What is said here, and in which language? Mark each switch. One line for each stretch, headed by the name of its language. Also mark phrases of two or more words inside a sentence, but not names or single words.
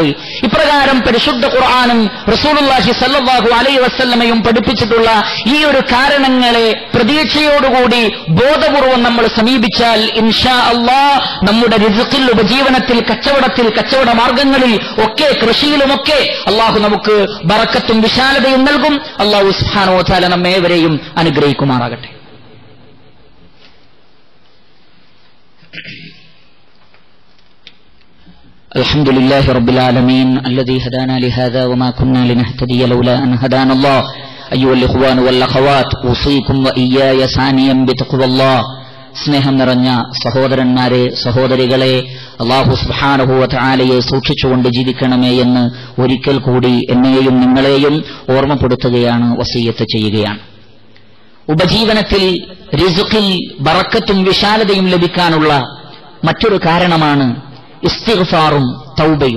Malayalam: ഇപ്രകാരം പരിശുദ്ധ ഖുർആനും റസൂലുള്ളാഹി
Arabic: صلى الله عليه وسلم
Malayalam: പഠിപ്പിച്ചിട്ടുള്ള ഈ ഒരു കാരണങ്ങളെ പ്രതീക്ഷയോടുകൂടി ബോധപൂർവം നമ്മൾ സമീപിച്ചാൽ
Arabic: إن شاء الله
Malayalam: നമ്മുടെ റിസ്ഖിൽ, ഉപജീവനത്തിൽ, കച്ചവടത്തിൽ, കച്ചവട മാർഗങ്ങളിൽ ഒക്കെ, കൃഷിയിലുമൊക്കെ അല്ലാഹു നമുക്ക് ബറക്കത്തും വിശാലതയും നൽകും.
Arabic: الله سبحانه وتعالى
Malayalam: നമ്മേവരെയും അനുഗ്രഹിക്കുമാറാകട്ടെ.
Arabic: الحمد لله رب العالمين الذي هدانا لهذا وما كنا لنهتدي لولا أن هدانا الله أيها الإخوان والأخوات أوصيكم وإياي ثانيا بتقوى الله.
Malayalam: സ്നേഹം നിറഞ്ഞ സഹോദരന്മാരെ, സഹോദരികളെ,
Arabic: الله سبحانه وتعالى
Malayalam: സൂക്ഷിച്ചുകൊണ്ട് ജീവിക്കണമേ എന്ന് ഒരിക്കൽ കൂടി എന്നെയും നിങ്ങളെയും ഓർമ്മപ്പെടുത്തുകയാണ്, വസിയ്യത്ത് ചെയ്യുകയാണ്. ഉപജീവനത്തിൽ, റിസ്ഖിൽ ബറക്കത്തും വിശാലതയും ലഭിക്കാനുള്ള മറ്റൊരു കാരണമാണ് ഇസ്തിഗ്ഫാറും തൗബയും.